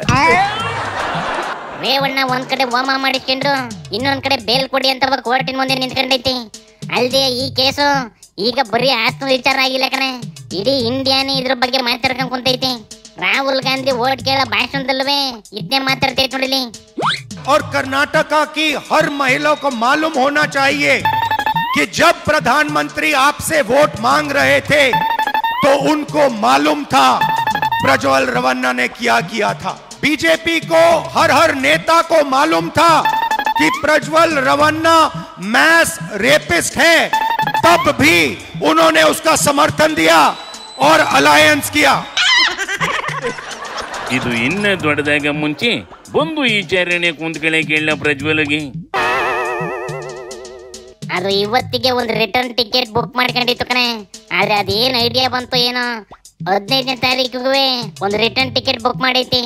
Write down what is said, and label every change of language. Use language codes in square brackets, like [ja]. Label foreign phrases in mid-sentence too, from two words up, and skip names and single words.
[kn] ರೇವಣ್ಣ ಒಂದ್ ಕಡೆ ಹೋಮ ಮಾಡಿಕೊಂಡು ಇನ್ನೊಂದ್ ಕಡೆ ಬೇಲ್ ಕೊಡಿ ಅಂತ ಕೋರ್ಟಿನ ಮುಂದೆ ನಿಂತ್ಕೊಂಡೈತಿ. ಅಲ್ದೆ ಈ ಕೇಸು ಈಗ ಬರೀ ಆಸ್ತಿ ವಿಚಾರ ಆಗಿಲ್ಲ ಕಣೆ, ಇಡೀ ಇಂಡಿಯಾನೇ ಇದ್ರ ಬಗ್ಗೆ ಮಾತಾಡ್ಕೊಂಡ್ ಕುಂತೈತಿ. ರಾಹುಲ್ ಗಾಂಧಿ वोट ಕೇಳ ಭಾಷಣದಲ್ಲೇ ಇದನ್ನೇ ಮಾತಾಡ್ತೈತೆ ನೋಡಿಲಿ. [hi] और कर्नाटका की हर महिला को मालूम होना चाहिए कि जब प्रधानमंत्री आपसे वोट मांग रहे थे तो उनको मालूम था प्रज्वल रवन्ना ने क्या किया था. बीजेपी को हर नेता को मालूम था कि प्रज्वल रवन्ना मैस रेपिस्ट है, तब भी उन्होंने उसका समर्थन दिया और अलायंस किया. [kn] ಇದು ಇನ್ನ ದೊಡ್ಡದಾಗ ಮುಂಚೆ ಬಂದು ಈ ವಿಚಾರಣೆ ಕುಂತ್ಕಳೆ ಕೇಳ ಪ್ರಜ್ವಲ್ಗೆ. ಅದು ಇವತ್ತಿಗೆ ಒಂದು ರಿಟರ್ನ್ ಟಿಕೆಟ್ ಬುಕ್ ಮಾಡ್ಕೊಂಡಿತ್ತು ಕಣೆ. ಆದ್ರೆ ಅದೇನ್ ಐಡಿಯಾ ಬಂತು ಏನೋ 15ನೇ ತಾರೀಕಿಗೂ ಒಂದು ರಿಟರ್ನ್ ಟಿಕೆಟ್ ಬುಕ್ ಮಾಡೈತಿ.